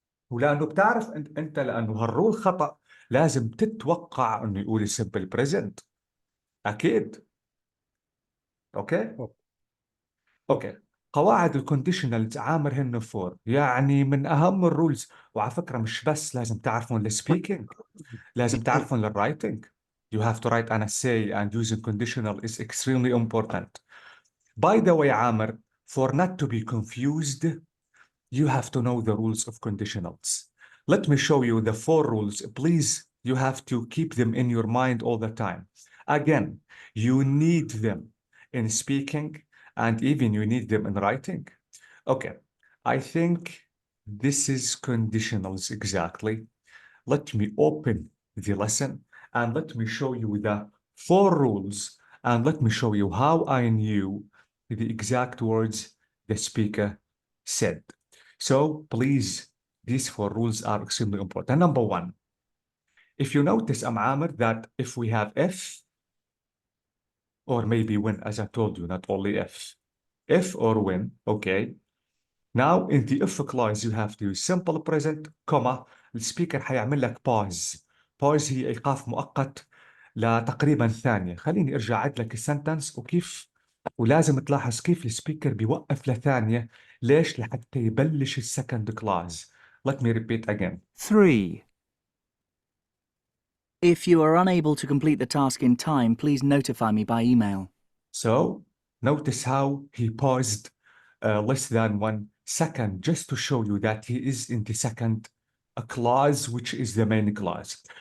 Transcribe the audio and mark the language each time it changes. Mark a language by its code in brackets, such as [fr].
[ar] ولأنه بتعرف أنت لأنه هالرول خطأ لازم تتوقع أنه يقول السمبل بريزنت. أكيد. أوكي؟ اوكي. قواعد الكونديشنالز عامر هن فور، يعني من اهم الرولز. وعلى فكره مش بس لازم تعرفون السبيكينج، لازم تعرفون الرايتنج. [en] You have to write an essay and using conditional is extremely important. By the way, عامر, for not to be confused, you have to know the rules of conditionals. Let me show you the 4 rules. Please, you have to keep them in your mind all the time. Again, you need them in speaking and even you need them in writing. Okay, I think this is conditionals exactly. Let me open the lesson and let me show you the 4 rules and let me show you how I knew the exact words the speaker said. So please, these 4 rules are extremely important. Number 1, if you notice, Amr, that if we have if, or maybe when, as I told you, not only if or when, okay. Now in the if clause you have to use simple present, comma, [ar] السبيكر حيعمل لك [en] pause. [ar] pause هي إيقاف مؤقت لتقريبا ثانية. خليني أرجع أعد لك السنتنس وكيف، ولازم تلاحظ كيف السبيكر بيوقف لثانية. ليش؟ لحتى يبلش السكند كلاز. [en] Let me repeat again. 3. If you are unable to complete the task in time, please notify me by email. So notice how he paused less than 1 second just to show you that he is in the second clause, which is the main clause.